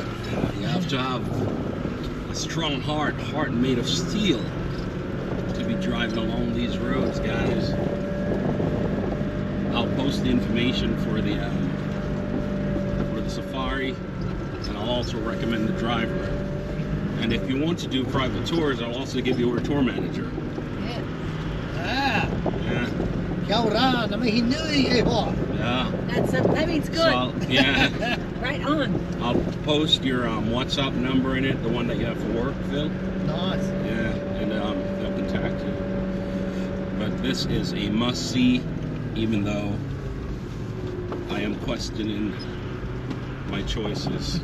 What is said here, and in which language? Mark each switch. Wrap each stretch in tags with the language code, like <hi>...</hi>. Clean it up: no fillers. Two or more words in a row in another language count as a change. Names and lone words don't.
<en>You have to have a strong heart made of steel to be driving along these roads, guys. I'll post the information for the safari, and I'll also recommend the driver. And if you want to do private tours, I'll also give you a tour manager. Yeah. Yeah.</en> <mi>Kia ora, na mihi nui e hoa.</mi> <en>Yeah. That means good. So, yeah. Right on. I'll post your WhatsApp number in it, the one that you have for work, Phil. Nice. Yeah, and they'll contact you. But this is a must-see, even though I am questioning my choices.</en>